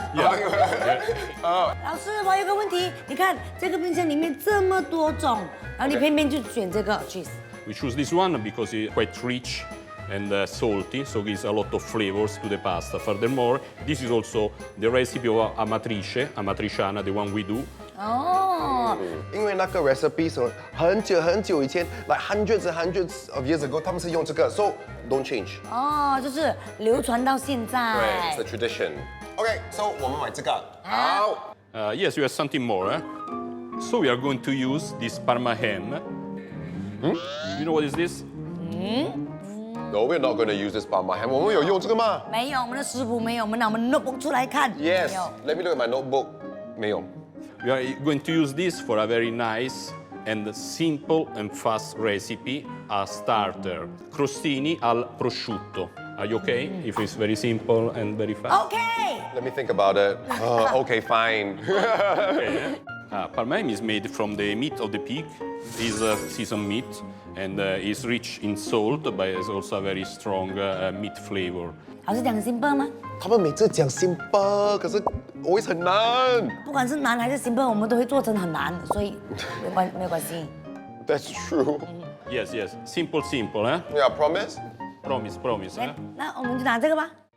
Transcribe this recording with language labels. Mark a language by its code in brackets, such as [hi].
[zh] 老师，我有个问题，你看这个冰箱里面这么多种，然后你偏偏就选这个 cheese。 [en] We choose this one because it's quite rich and salty, so gives a lot of flavors to the pasta. Furthermore, this is also the recipe of amatrice, amatriciana, the one we do. 哦， [zh] 因为那个 recipe 是很久以前， [en] like hundreds and hundreds of years ago， [zh] 他们是用这个， [en] so don't change。 [zh] 哦，就是流传到现对在。 [en] ，it's a tradition. Okay, so [zh] 我们买这个。好。 [en] Yes, you have something more. So we are going to use this Parma ham. You know what is this? No, we're not going to use this Parma ham. [zh] 我们有用这个吗没有，我们的食谱没有，我们拿我们 notebook 出来看。 [en] ？Yes. [zh] 没有 [en] Let me look at my notebook. [zh] 没有。 [en] We are going to use this for a very nice and simple and fast recipe, a starter. Crostini al prosciutto. Are you okay? If it's very simple and very fast. OK， Let me think about it. Okay, fine. Parma ham is made from the meat of the pig. It's seasoned meat and is rich in salt, but it's also a very strong meat flavor. [zh] 老师讲 simple 吗？他们每次讲 simple，可是 always 很难。不管是难还是 simple，我们都会做成很难，所以没有关系。 [en] That's true. Yes, yes. Simple, simple, eh? Yeah, promise. Promise, promise, eh? [zh] 那我们就拿这个吧。